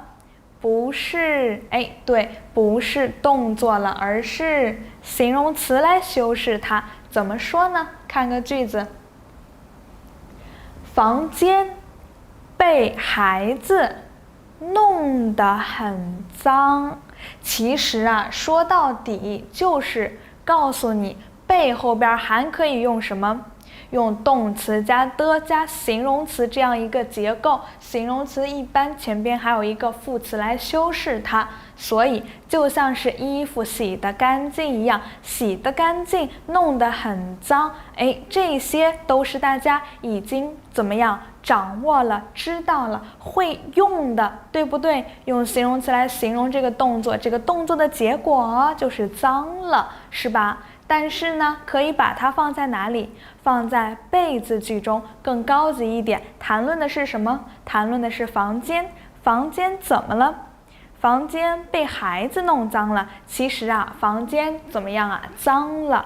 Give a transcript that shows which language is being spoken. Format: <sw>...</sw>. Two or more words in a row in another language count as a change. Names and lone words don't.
<zh>不是对，不是動作了，而是形容詞來修飾它。怎麼說呢？看個句子，房間被孩子弄得很髒。其實說到底就是告訴你被後邊還可以用什麼？用動詞加的加形容詞這樣一個結構，形容詞一般前邊還有一個副詞來修飾它，所以就像是衣服洗得乾淨一樣，洗得乾淨，弄得很髒，這些都是大家已經怎麼樣掌握了、知道了、會用的，對不對？用形容詞來形容這個動作，這個動作的結果就是髒了，是吧？但是呢，可以把它放在哪裡？放在被字句中，更高級一點。談論的是什麼？談論的是房間。房間怎麼了？房間被孩子弄髒了。其實房间怎麼樣髒了。</zh>